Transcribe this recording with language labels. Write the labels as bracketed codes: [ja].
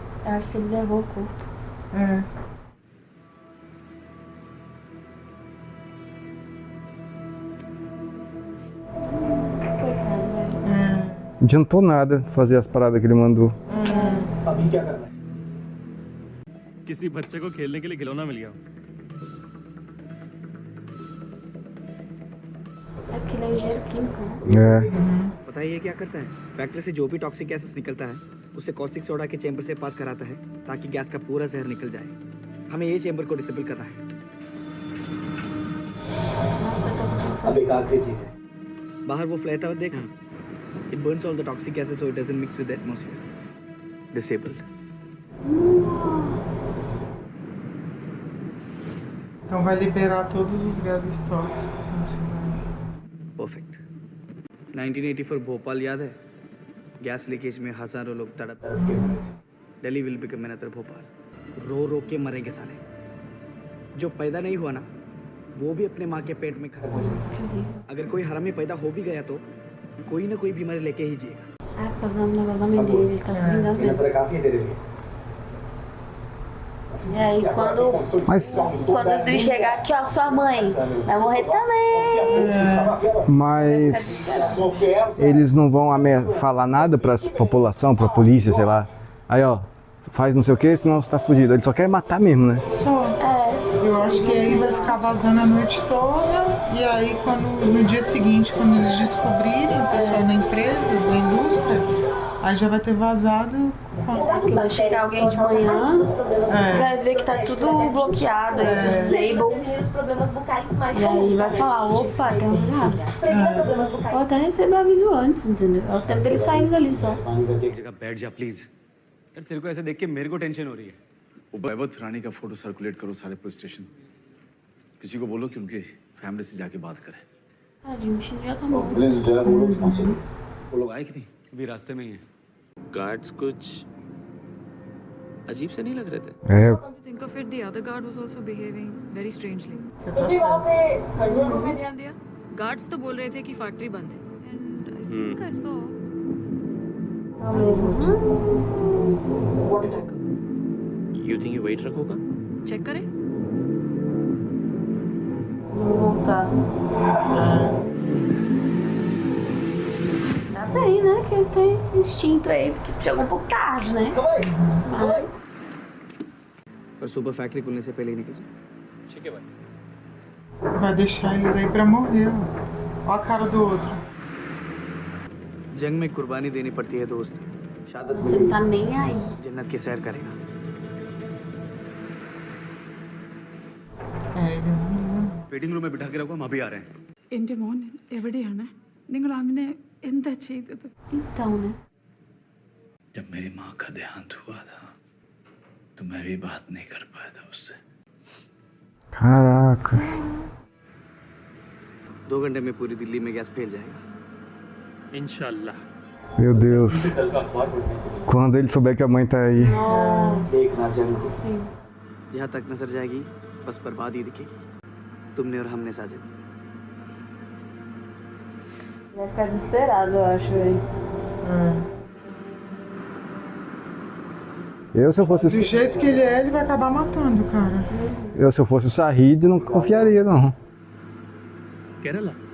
[pt] Eu acho que ele levou o corpo. é. Coitado, velho. Adiantou nada fazer as paradas que ele mandou. [hi] किसी बच्चे को खेलने के लिए खिलौना मिल गया। [pt] Aquilo é engenheiro químico, né? É. [hi] पता है ये क्या करता है? फैक्ट्री से जो भी टॉक्सिक गैसेस निकलता है उसे कॉस्टिक सोडा के चेंबर से पास कराता है ताकि गैस का पूरा जहर निकल जाए। हमें ये चेंबर को डिसेबल करना है। अब एक आखिरी चीज है, बाहर वो फ्लैट आउट देखा? [en] It burns all the toxic gases so it doesn't mix with the atmosphere. Disabled. [pt] Então vai liberar todos os gases tóxicos na cidade. [hi] Perfect. 1984 Bhopal याद है? गैस लीकेज में हजारों लोग तड़प के मरे। [en] Delhi will become another Bhopal. [hi] रो रो के मरेंगे साले। जो पैदा नहीं हुआ ना, वो भी अपने माँ के पेट में खड़ा हो जाएगा। अगर कोई हरामी पैदा हो भी गया तो कोई ना कोई बीमारी लेके ही जिएगा। [pt] Fazer um negócio da mãe dele, ele tá se vingando mesmo. E aí, quando o Steve chegar aqui, ó, sua mãe vai morrer também. Mas eles não vão falar nada pra população, pra polícia, sei lá. Aí, ó, faz não sei o que, senão você tá fugido. Ele só quer matar mesmo, né? Só. Eu acho que aí vai ficar vazando a noite toda. E aí, no dia seguinte, quando eles descobrirem, o pessoal da empresa, da indústria, aí já vai ter vazado. Vai chegar alguém de manhã, vai ver que tá tudo bloqueado, disabled. E aí vai falar, opa, tem um errado. Ou até receber aviso antes, entendeu? É o tempo dele saindo dali só. [hi] एक जगह बैठ जा please. यार तेरे को ऐसे देख के मेरे को टेंशन हो रही है। वैवत रानी का फोटो सर्कुलेट करो सारे पुलिस स्टेशन। किसी को बोलो कि उनके फैमिली से जाके बात करे। [pt] Tadinho, o bichinho já tá bom. [hi] वो लोग आए कि नहीं? अभी रास्ते में ही है। गार्ड्स कुछ अजीब से नहीं लग रहे थे? [en] Think of it, the other guard was also behaving very strangely. [hi] ध्यान दिया? Guards तो बोल रहे थे कि फैक्ट्री बंद है. [en] And I think I saw. You think you wait रखोगा? [hi] Check करें? [pt] Vamos voltar. Ainda bem, né? Que eles têm esse instinto aí, porque chegou um pouco tarde, né? [hi] और सुबह फैक्ट्री खुलने से पहले ही निकल जाए। ठीक है भाई। [pt] Vai deixar eles aí pra morrer. Ó a cara do outro. [hi] जंग में कुर्बानी देनी पड़ती है दोस्त। शहादत [pt] Você não tá nem aí. [hi] जन्नत की सैर करेगा। वेटिंग रूम में बिठा के रखो, हम अभी आ रहे हैं। [ml] എന്റെ മോൻ എവിടെയാണ്? നിങ്ങൾ അവനെ എന്താ ചെയ്തത്? [pt] Então, né? [hi] जब मेरी माँ का देहांत हुआ था तो मैं भी बात नहीं कर पाया था उससे। [pt] Caracas. [hi] 2 घंटे में पूरी दिल्ली में गैस फैल जाएगा। इंशाल्लाह। [pt] Meu Deus. Quando ele souber que a mãe tá aí. [hi] देखना जंग को। [pt] Sim. [hi] जहाँ तक नजर जाएगी बस बर्बादी दिखेगी। तुमने और हमने Sajid. [pt] Vai ficar desesperado, eu acho, velho. Se eu fosse. Do jeito que ele é, ele vai acabar matando, cara. Se eu fosse o Sahid, não confiaria, não. [hi] Kerala.